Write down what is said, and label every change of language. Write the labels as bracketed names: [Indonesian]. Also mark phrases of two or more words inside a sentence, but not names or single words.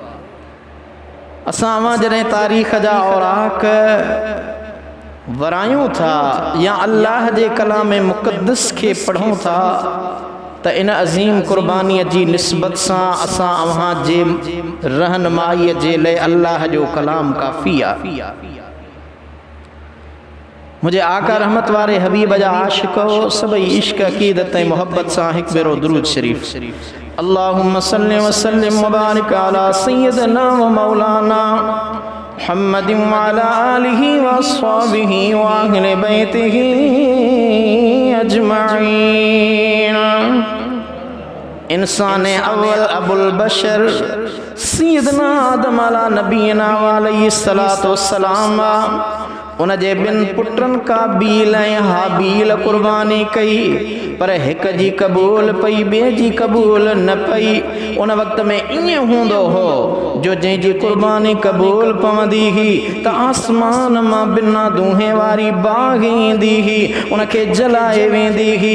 [Sindhi] असां जॾहिं तारीख़ जा औराक वरायूं था या अल्लाह जे कलाम मुक़द्दस खे पढ़ूं था त इन अज़ीम कुर्बानी जी निस्बत सां असां अव्हां जे रहनुमाई जे लाइ अल्लाह जो कलाम काफ़ी आहे। मुझे आका रहमत वारे हबीब जा आशिको सभई इश्क अकीदत ऐं मोहब्बत सां हिकु भेरो दुरूद शरीफ। [Arabic] اللهم صل وسلم وبارك على سيدنا ومولانا محمد وعلى آله وأصحابه وأهل بيته أجمعين. [Sindhi] इंसान अव्वल अबुल बशर सय्यदना आदम [Arabic] على نبينا وعليه الصلاة والسلام [Sindhi] उन जे बिन पुटन काबील ऐं हाबील कुर्बानी कई, पर हिक जी कबूल पई ॿिए जी कबूल न पई। उन वक़्त में ईअं हूंदो हो जो जंहिंजी कुर्बानी कबूल पवंदी हुई त आसमान मां बिना दूहे वारी बाग़ ईंदी हुई, उनखे जलाए वेंदी हुई।